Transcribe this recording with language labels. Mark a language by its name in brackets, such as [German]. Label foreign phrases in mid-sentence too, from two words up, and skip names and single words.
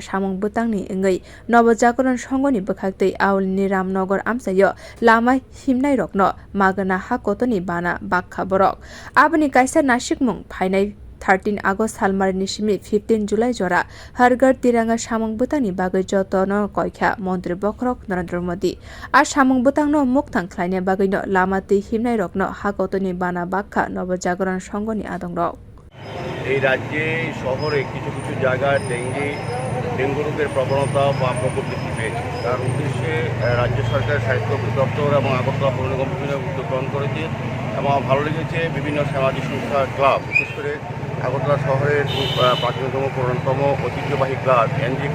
[Kok Borok] samung butangni engai Nabajagoran songha ni bwkhakte Aulini Ramnagar amchaio lama himnai rokno magana hakotoni bana bakha borok abni kaisa nasikmung phaina 13 August salmarni simi 15 July jora hargar tiranga samung butangni bagai joto no koikha mantri bokrok Narendra Modi ar samung butang no mukthang khlaina bagai no lama te himnai rokno hakotoni bana bakha Nabajagoran songha ni adongrok [Bangla] এই রাজ্যে শহরে কিছু কিছু জায়গায় ডেঙ্গু রোগের প্রবণতা বা প্রকোপ বৃদ্ধি পেয়েছে তার উদ্দেশ্যে রাজ্য সরকারের স্বাস্থ্য দপ্তর এবং আগরতলা পৌর নিগম বিভিন্ন উদ্যোগ গ্রহণ করেছে এবং আমার ভালো লেগেছে বিভিন্ন সামাজিক সংস্থা ক্লাব বিশেষ করে আগরতলা শহরের প্রাচীনতম পুরাতনতম ঐতিহ্যবাহী ক্লাব এনজি